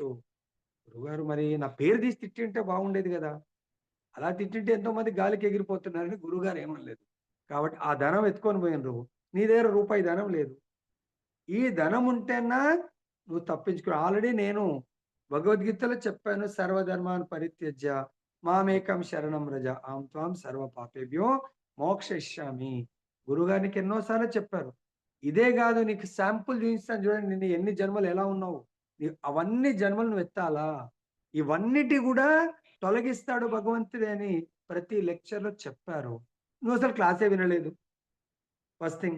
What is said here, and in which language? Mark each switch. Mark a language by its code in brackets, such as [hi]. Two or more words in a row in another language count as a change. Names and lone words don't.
[te] గురువుగారు మరి నా పేరు తీసి తిట్టింటే బాగుండేది గదా! అలా తిట్టింటే ఎంతోమంది గాలికి ఎగిరిపోతున్నారని గురువుగారు ఏమనలేదు. కాబట్టి ఆ ధనం ఎత్తుకొని పోయినరు. నీ దగ్గర రూపాయి ధనం లేదు. ఈ ధనం ఉంటేనా నువ్వు తప్పించుకో. ఆల్రెడీ నేను భగవద్గీతలో చెప్పాను. [sa] సర్వధర్మాన్ పరిత్యజ్య మామేకం శరణం వ్రజ అహం త్వాం సర్వ పాపేభ్యో మోక్షయిష్యామి. [te] గురువుగారికి ఎన్నో సార్లు చెప్పారు. ఇదే కాదు నీకు శాంపుల్ చూపిస్తాను చూడండి. నిన్ను ఎన్ని జన్మలు ఎలా ఉన్నావు. అవన్నీ జన్మలు నువ్వు ఎత్తాలా. ఇవన్నిటి కూడా తొలగిస్తాడు భగవంతుడే అని ప్రతి లెక్చర్‌లో చెప్పారు. నువ్వసలు క్లాసే వినలేదు. [en] first thing.